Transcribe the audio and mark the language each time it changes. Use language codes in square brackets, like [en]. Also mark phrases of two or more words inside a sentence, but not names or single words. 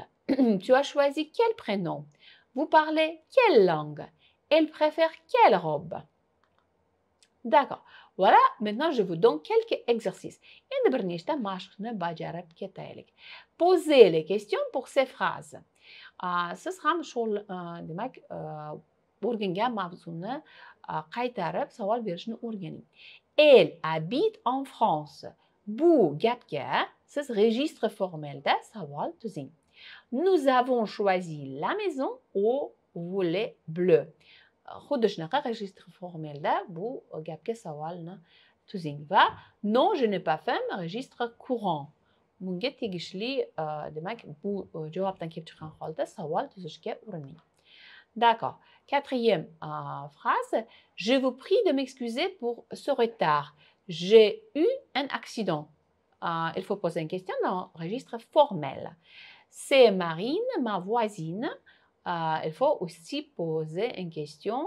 [fr] Tu as choisi quel prénom? Vous parlez quelle langue? Elle préfère quelle robe? D'accord. Voilà, maintenant je vous donne quelques exercices. [uz] Endi bir nechta mashqni bajarib ketaylik. [fr] Posez les questions pour ces phrases. [uz] Siz ham demak, o'rgangan mavzuni qaytarib savol berishni o'rganing. [fr] Elle habite en France. [uz] Bu gapga siz [fr] registre formelda [uz] savol tuzing. [fr] Nous avons choisi la maison au volet bleu. [uz] Xuddi shunaqa [fr] registre formelda [uz] bu gapga savolni tuzing va [fr] non, je n'ai pas faim, registre courant. [uz] Bunga tegishli demak bu javobdan kelib chiqqan holda savol tuzishga urining. [fr] D'accord. Quatrième phrase. Je vous prie de m'excuser pour ce retard. J'ai eu un accident. Il faut poser une question dans le registre formel. C'est Marine, ma voisine. Il faut aussi poser une question.